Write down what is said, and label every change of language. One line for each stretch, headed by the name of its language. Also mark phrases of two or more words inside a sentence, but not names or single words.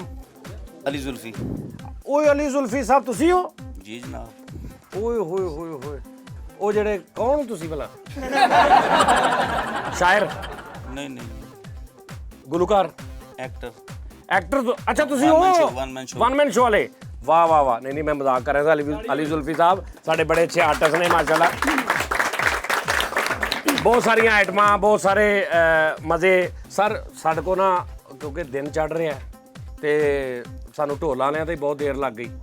Punjabi: ਅਲੀ ਜ਼ੁਲਫੀ। ਓਏ ਅਲੀ ਜ਼ੁਲਫੀ ਸਾਹਿਬ ਤੁਸੀਂ ਹੋ? ਜੀ ਜਨਾਬ। ਓਏ ਹੋਏ ਹੋਏ ਹੋਏ, ਉਹ ਜਿਹੜੇ ਕੌਣ ਤੁਸੀਂ ਭਲਾ? ਸ਼ਾਇਰ? ਨਹੀਂ ਨਹੀਂ, ਗੁਲੂਕਾਰ? ਐਕਟਰ। ਐਕਟਰ? ਅੱਛਾ ਤੁਸੀਂ
English: One man
Punjabi: ਉਹ
English: show, one man show। one man show
Punjabi: ਵਾਲੇ? ਵਾਹ ਵਾਹ ਵਾਹ। ਨਹੀਂ ਨਹੀਂ, ਮੈਂ ਮਜ਼ਾਕ ਕਰ ਰਿਹਾ ਸੀ। ਅਲੀ ਜ਼ੁਲਫੀ ਸਾਹਿਬ ਸਾਡੇ ਬੜੇ ਅੱਛੇ ਆਰਟਿਸਟ ਨੇ ਮਾਸ਼ਾਅੱਲਾ। ਬਹੁਤ ਸਾਰੀਆਂ ਆਈਟਮਾਂ, ਬਹੁਤ ਸਾਰੇ ਮਜ਼ੇ। ਸਰ ਸਾਡੇ ਕੋਲ ਨਾ ਕਿਉਂਕਿ ਦਿਨ ਚੜ ਰਿਹਾ ਤੇ ਸਾਨੂੰ ਢੋਲਾਂ ਵਾਲਿਆਂ ਤੇ ਬਹੁਤ ਦੇਰ ਲੱਗ ਗਈ।